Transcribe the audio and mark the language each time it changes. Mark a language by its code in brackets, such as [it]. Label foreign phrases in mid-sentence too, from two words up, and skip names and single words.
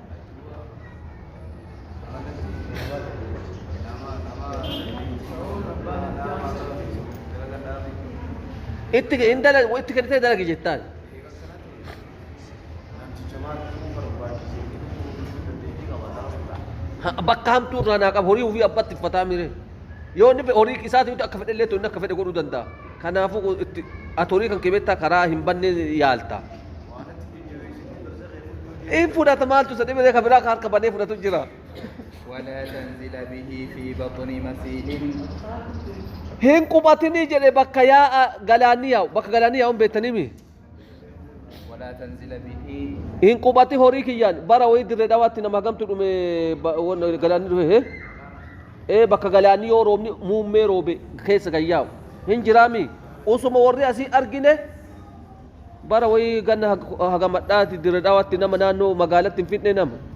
[om] itti kennitee dalagi jettaan bakka hamtuu irraa naa qaba horii ofii abbatti uffataa mire yoo inni horii isaatiif akka fedhe illee inni akka fedhe godhuu danda'a kanaafuu ati horii kan kebeettaa karaa hin banne yaalta in fudhata maaltu isa dhibee kan biraa harka banee fudhatu jira [ar] ولا تنزل به في بطن مسيح [om] hin qubatini jedhe bakka yaa'a galaanii yaa'u bakka galaanii yaa'uun beektaniimi [ar] ولا تنزل به [om] hin qubati horii kiyyaan bara wayii dirree dhawaatti nama hagamtu dhume galaanii dhufe bakka galaanii yoo roobni muummee roobe keessa kan yaa'u hin jiraami usuma warri asii argine bara wayii ganna hagamadhaati dirree dhawaatti nama naannoo magaalatti hin fidne nama